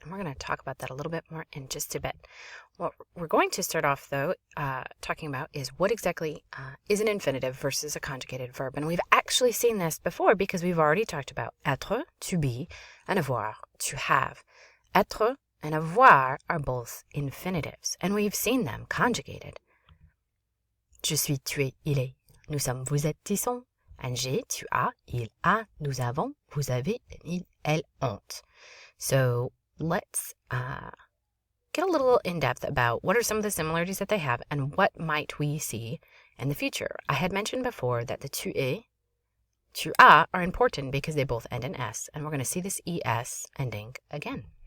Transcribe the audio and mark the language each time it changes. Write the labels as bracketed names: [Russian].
[English] And we're going to talk about that a little bit more in just a bit. What we're going to start off, though, talking about is what exactly is an infinitive versus a conjugated verb. And we've actually seen this before because we've already talked about être, to be, and avoir, to have. Être and avoir are both infinitives, and we've seen them conjugated. [French] Je suis, tu es, il est. Nous sommes, vous êtes, ils sont. And j'ai, tu as, il a, nous avons, vous avez, ils, elles ont. [English] So let's get a little in-depth about what are some of the similarities that they have and what might we see in the future. I had mentioned before that the tu es, tu as are important because they both end in s, and we're going to see this es ending again.